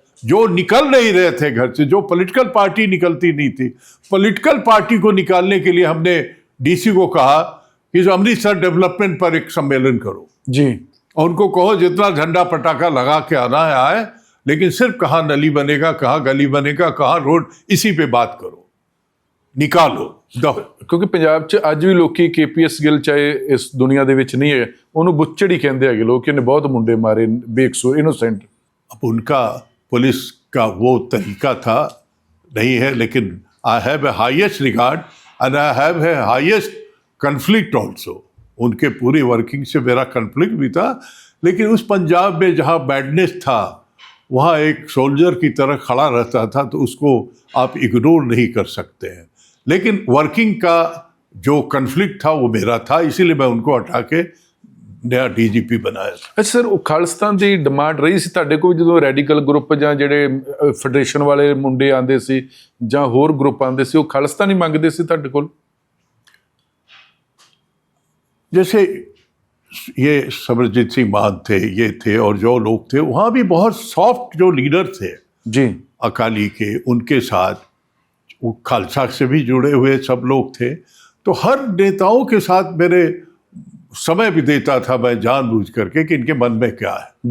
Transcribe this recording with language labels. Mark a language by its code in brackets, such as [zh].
[hi] जो निकल नहीं रहे थे घर से, जो पॉलिटिकल पार्टी निकलती नहीं थी, पॉलिटिकल पार्टी को निकालने के लिए हमने DC को कहा कि जो अमृतसर डेवलपमेंट पर एक सम्मेलन करो जी, और उनको कहो जितना झंडा पटाखा लगा के आना है आए, लेकिन सिर्फ कहाँ नली बनेगा, कहाँ गली बनेगा, कहाँ रोड, इसी पे बात करो, निकालो दो। [pa] ਕਿਉਂਕਿ ਪੰਜਾਬ 'ਚ ਅੱਜ ਵੀ ਲੋਕੀ KPS ਗਿੱਲ ਚਾਹੇ ਇਸ ਦੁਨੀਆ ਦੇ ਵਿੱਚ ਨਹੀਂ ਹੈ, ਉਹਨੂੰ ਬੁੱਚੜ ਹੀ ਕਹਿੰਦੇ ਹੈਗੇ ਲੋਕ, ਇਹਨੇ ਬਹੁਤ ਮੁੰਡੇ ਮਾਰੇ ਬੇਕਸੂਰ, ਇਨੋਸੈਂਟ। [hi] अब उनका पुलिस का वो तरीका था, नहीं है, लेकिन [en] I have a highest regard and I have a highest conflict also. [hi] उनके पूरी वर्किंग से मेरा कन्फ्लिक्ट भी था, लेकिन उस पंजाब में जहाँ बैडनेस था वहाँ एक सोल्जर की तरह खड़ा रहता था, तो उसको आप इग्नोर नहीं कर सकते हैं। लेकिन वर्किंग का जो कन्फ्लिक्ट था वो मेरा था, इसीलिए मैं उनको हटा के नया DGP बनाया। [pa] ਅੱਛਾ ਸਰ, ਉਹ ਖਾਲਿਸਤਾਨ ਦੀ ਡਿਮਾਂਡ ਰਹੀ ਸੀ ਤੁਹਾਡੇ ਕੋਲ ਜਦੋਂ ਰੈਡੀਕਲ ਗਰੁੱਪ ਜਾਂ ਜਿਹੜੇ ਫੈਡਰੇਸ਼ਨ ਵਾਲੇ ਮੁੰਡੇ ਆਉਂਦੇ ਸੀ ਜਾਂ ਹੋਰ ਗਰੁੱਪ ਆਉਂਦੇ ਸੀ, ਉਹ ਖਾਲਿਸਤਾਨ ਹੀ ਮੰਗਦੇ ਸੀ ਤੁਹਾਡੇ ਕੋਲ? [hi] जैसे ये समरजीत सिंह मान थे, ये थे, और जो लोग थे वहाँ भी बहुत सॉफ्ट जो लीडर थे जी अकाली के, उनके साथ वो खालसा से भी जुड़े हुए सब लोग थे। तो हर नेताओं के साथ मेरे समय भी देता था मैं जानबूझ करके कि इनके मन में क्या है